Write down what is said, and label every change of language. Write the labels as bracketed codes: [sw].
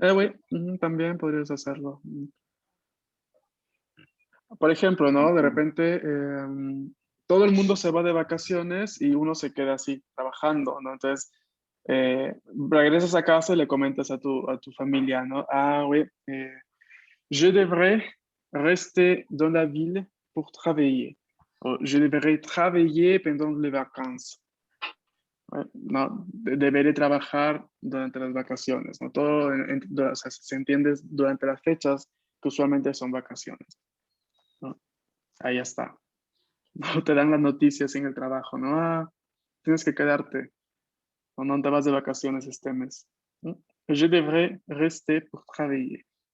[fr] Oui, [es] también podrías hacerlo. Por ejemplo, ¿no? De repente todo el mundo se va de vacaciones y uno se queda así, trabajando, ¿no? Entonces, regresas a casa y le comentas a tu familia, ¿no? [fr] Ah, oui, je devrais rester dans la ville pour travailler. O je devrais travailler pendant les vacances. [es] No, deberé trabajar durante las vacaciones, ¿no? Todo o sea, se entiende durante las fechas que usualmente son vacaciones, ¿no? Ahí está. No te dan las noticias en el trabajo, ¿no? Ah, tienes que quedarte o no te vas de vacaciones este mes, ¿no? [fr] Je devrais rester pour travailler.